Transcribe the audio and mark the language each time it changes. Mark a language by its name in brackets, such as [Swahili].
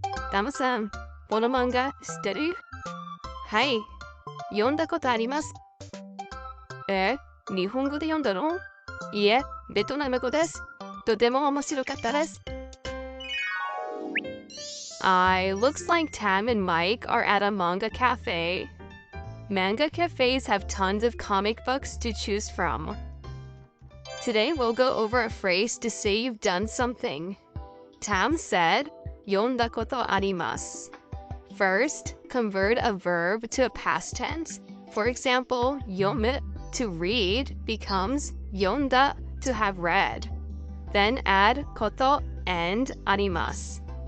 [Japanese] Tama-san, この漫画知ってる？はい、読んだことあります。日本語で読んだの？いえ、ベトナム語です。とても面白かったです。 [English] Looks like Tam and Mike are at a manga cafe. Manga cafes have tons of comic books to choose from. Today we'll go over a phrase to say you've done something. Tam said, [Japanese] 読んだことあります. [English] First, convert a verb to a past tense. For example, 読む to read becomes 読んだ to have read. Then add こと and あります.